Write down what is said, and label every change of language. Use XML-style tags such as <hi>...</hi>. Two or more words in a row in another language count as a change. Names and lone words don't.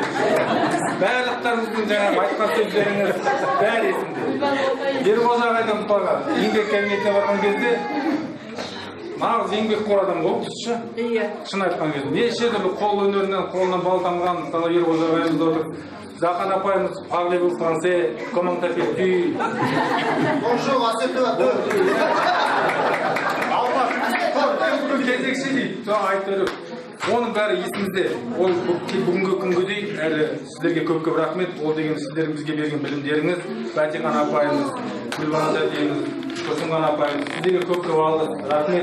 <kk>Барлықтарыңыздың жаңағы айтқан сөздеріңіз бәрі есімде. Ерғожа ағайдан мұтаға еңбек кабинетіне барған кезде нағыз еңбекқор адам ғой, тұтшы. Шын айтқан кезде. Неше түрлі қол өнерінен, қолынан бал тамған, мысалы Ерғожа ағайымыз отыр.</kk> <fr>Захан апайымыз parlez-vous français, comment t'appelles-tu? Bonjour, assieds-toi.</fr> <kk>Кезекші дейді, айтып өтіп. Оның бәрі есімізде. Ол бүгінгі күнге дейін әлі сіздерге көп-көп рахмет. Ол деген сіздердің бізге берген білімдеріңіз, Бәтихан апайымыз, Гүлбану тәтеміз, Тұрсынхан апайымыз, сіздерге көп-көп алғыс, рахмет.</kk>